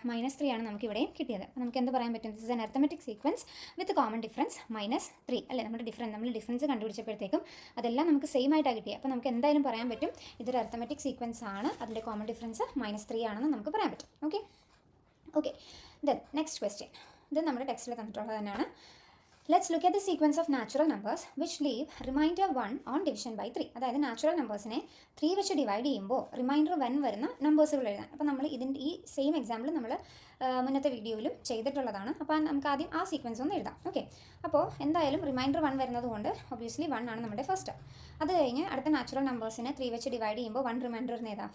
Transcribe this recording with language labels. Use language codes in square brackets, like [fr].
[ml] -3 ആണ് നമുക്ക് ഇവിടെയും കിട്ടിയത്. അപ്പോൾ നമുക്ക് എന്ത് പറയാൻ പറ്റും? [en] this is an arithmetic sequence with common difference -3 [ml] അല്ലേ? നമ്മൾ ഡിഫറൻസ് കണ്ടുപിടിച്ചപ്പോഴത്തേക്കും അതെല്ലാം നമുക്ക് സെയിം ആയിട്ടാണ് കിട്ടിയത്. അപ്പോൾ നമുക്ക് എന്തായാലും പറയാൻ പറ്റും ഇതൊരു അരിത്തമെറ്റിക് സീക്വൻസ് ആണ്, അതിൻ്റെ കോമൺ ഡിഫറൻസ് -3 ആണെന്ന് നമുക്ക് പറയാൻ പറ്റും. Okay [en] Then next question. [ml] ഇത് നമ്മുടെ ടെക്സ്റ്റിൽ തന്നിട്ടുള്ളത് തന്നെയാണ്. [en] Let's look at the sequence of natural numbers which leave remainder 1 on division by 3. [ml] അതായത് നാച്ചുറൽ നമ്പേഴ്സിനെ 3 വെച്ച് ഡിവൈഡ് ചെയ്യുമ്പോൾ റിമൈൻഡർ 1 വരുന്ന നമ്പേഴ്സുകൾ എഴുതാൻ. അപ്പോൾ നമ്മൾ ഇതിൻ്റെ ഈ സെയിം എക്സാമ്പിൾ നമ്മൾ മുന്നത്തെ വീഡിയോയിലും ചെയ്തിട്ടുള്ളതാണ്. അപ്പോൾ നമുക്ക് ആദ്യം ആ സീക്വൻസ് ഒന്ന് എഴുതാം. ഓക്കെ, അപ്പോൾ എന്തായാലും റിമൈൻഡർ 1 വരുന്നത് കൊണ്ട് ഒബ്വിയസ്ലി 1 ആണ് നമ്മുടെ ഫസ്റ്റ്. അത് കഴിഞ്ഞ് അടുത്ത നാച്ചുറൽ നമ്പേഴ്സിനെ 3 വെച്ച് ഡിവൈഡ് ചെയ്യുമ്പോൾ 1 റിമൈൻഡർ വരുന്ന ഏതാ?